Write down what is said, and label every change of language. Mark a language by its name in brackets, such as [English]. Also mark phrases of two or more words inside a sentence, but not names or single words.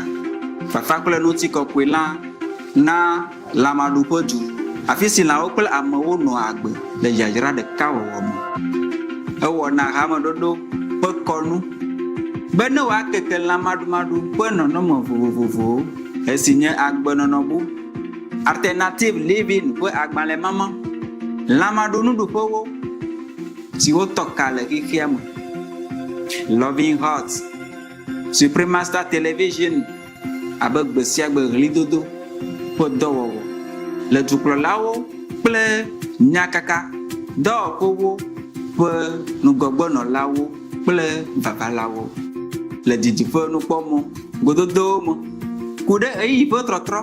[Ewe] Fafa kple ŋutikɔkɔe la na lãmaɖuƒe du, afi si lãwo kple amewo nɔa agbe le dzadzra ɖeka wɔwɔ me. Ewɔna hameɖoɖo ƒe kɔnu be ne wòakeke lãmaɖumaɖu ƒe nɔnɔme vovovowo, esi nye agbenɔnɔbu, [English] alternative living [Ewe] ƒe agbalẽmama, lãmaɖunuɖuƒewo siwo tɔ ka le xexea me. [English] Loving Heart, [Ewe] Supremaster Television abe gbe sia gbe ɣlidodo ƒe dɔwɔwɔ le dukplɔlawo kple nyakaka dɔwɔƒewo ƒe nugɔgbenɔlawo kple vavalawo le didiƒe nukpɔmɔ gododowo me ku ɖe ɣeyiɣi ƒe trɔtrɔ.